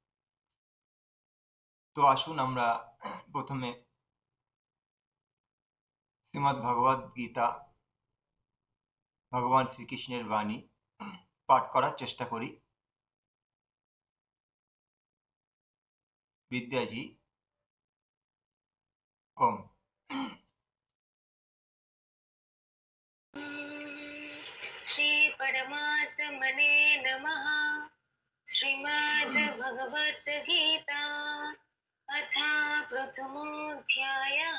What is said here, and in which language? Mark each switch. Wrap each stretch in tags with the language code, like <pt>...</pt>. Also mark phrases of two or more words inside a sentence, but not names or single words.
<bn>তো আসুন আমরা প্রথমে শ্রীমদ্ ভগবদ গীতা ভগবান শ্রীকৃষ্ণের বাণী পাঠ করার চেষ্টা করি। বিদ্যাজি ওম।</bn> <sa>श्री परमात्मने नमः। श्रीमद् भगवत गीता अथ प्रथमोऽध्यायः।</sa>